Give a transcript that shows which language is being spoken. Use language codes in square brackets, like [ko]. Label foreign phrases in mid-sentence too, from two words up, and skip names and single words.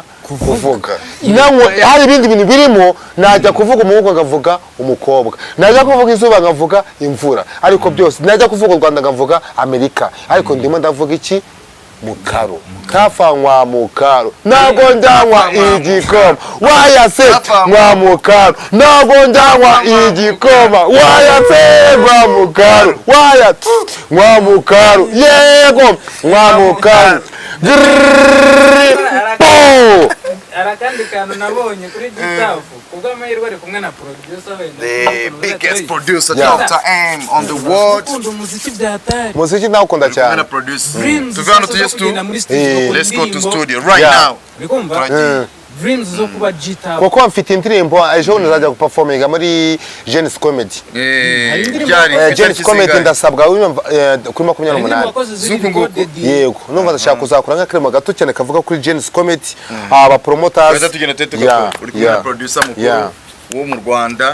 [rw] kuvuga hari ibindi bintu birimo najya kuvuga umuhungu agavuga umukobwa najya kuvuga izuba ngavuga imvura ariko byose najya kuvuga u Rwanda ngavuga Amerika ariko ndimo ndavuga iki Mukaru kafanywa Mukaru nago njanywa igikoma wayase mwa Mukaru nago njanywa igikoma wayase mwa Mukaru wayase mwa Mukaru yego mwa Mukaru arakandi kantu nabonye kuri Gitafu kubwo amahirwe ari kumwe na producer wenda [en] the biggest producer Dr. M on the world [rw] umuziki byatari muziki nawe ukunda cyane tuvana tujye [en] let's go to studio right now [rw] Dreams zo kuba Gitafu kuko mfite indirimbo ejo nzajya guperforminga muri Genesis Comedy Genesis Comedy ndasabwa kuri 28 yego numva ndashaka kuzakora nk'akarimo gato cyane kavuga kuri Genesis Comedy aba promoters uri kumwe na producer mukuru wo mu Rwanda